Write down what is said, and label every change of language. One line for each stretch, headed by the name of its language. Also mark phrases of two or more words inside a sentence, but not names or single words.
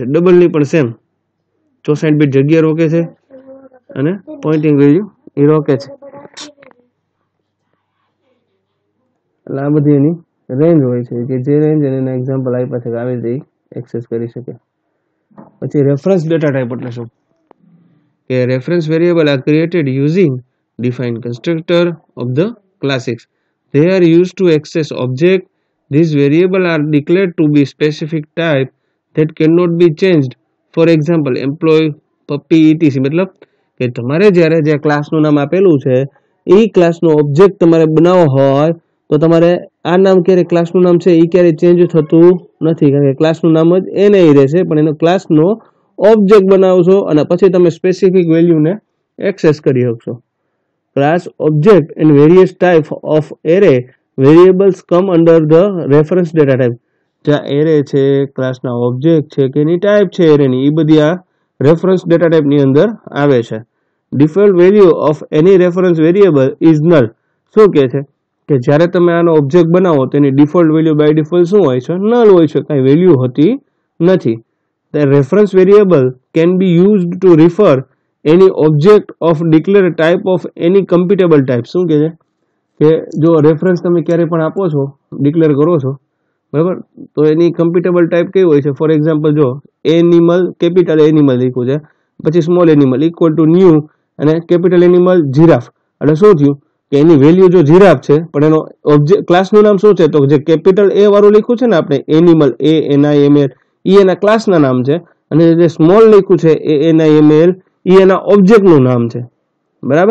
Gujarati: ડબલની પણ સેમ 64 બીટ જગ્યા રોકે છે અને
English: pointing value
Gujarati: એ રોકે છે. એટલે આ બધી એની રેન્જ હોય છે કે જે રેન્જ એના એક્ઝામ્પલ આપ્યા છે કે આવી રીતે એક્સેસ કરી શકે.
English: પછી reference data type
Gujarati: એટલે શું કે
English: reference variable are created using defined constructor of the classics. They are used to access object. These variables are declared to be specific type that cannot be changed. For example, employee, puppy, etc.
Gujarati: મતલબ કે તમારે જ્યારે જે ક્લાસનું નામ આપેલું છે એ ક્લાસનો ઓબ્જેક્ટ તમારે બનાવવો હોય તો તમારે આ નામ ક્યારે ક્લાસનું નામ છે એ ક્યારે ચેન્જ થતું નથી, કારણ કે ક્લાસનું નામ જ એને રહેશે, પણ એનો ક્લાસનો ઓબ્જેક્ટ બનાવશો અને પછી તમે
English: specific valueને
Gujarati: એક્સેસ કરી શકશો.
English: Class, object and various type of array variables come under the reference data type.
Gujarati: જ્યાં એરે છે, ક્લાસના ઓબ્જેક્ટ છે કે એની ટાઈપ છે એરેની, એ બધી આ
English: reference data typeની
Gujarati: અંદર આવે છે.
English: default value of any reference variable is null.
Gujarati: શું કહે છે કે જ્યારે તમે આનો ઓબ્જેક્ટ બનાવો તેની
English: default value by default
Gujarati: શું હોય છે? નલ હોય છે, કાંઈ વેલ્યુ હોતી નથી.
English: The reference variable can be used to refer any object of declared type of any computable type.
Gujarati: શું કહે છે કે જો રેફરન્સ તમે ક્યારે પણ આપો છો, ડિક્લેર કરો છો, બરાબર, તો એની
English: computable type
Gujarati: કેવી હોય છે?
English: for example
Gujarati: જો
English: animal capital animal
Gujarati: લખ્યું છે, પછી
English: small animal equal to new
Gujarati: અને
English: capital animal giraffe,
Gujarati: એટલે શું થયું કે એની વેલ્યુ જો જીરાફ છે પણ એનો ઓબ્જેક્ટ ક્લાસનું નામ શું છે તો જે કેપિટલ એ વાળું લખ્યું છે ને આપણે એનિમલ ANIML એ એના ક્લાસના નામ છે, અને જે સ્મોલ લખ્યું છે ANIML એ એના ઓબ્જેક્ટનું નામ છે, બરાબર.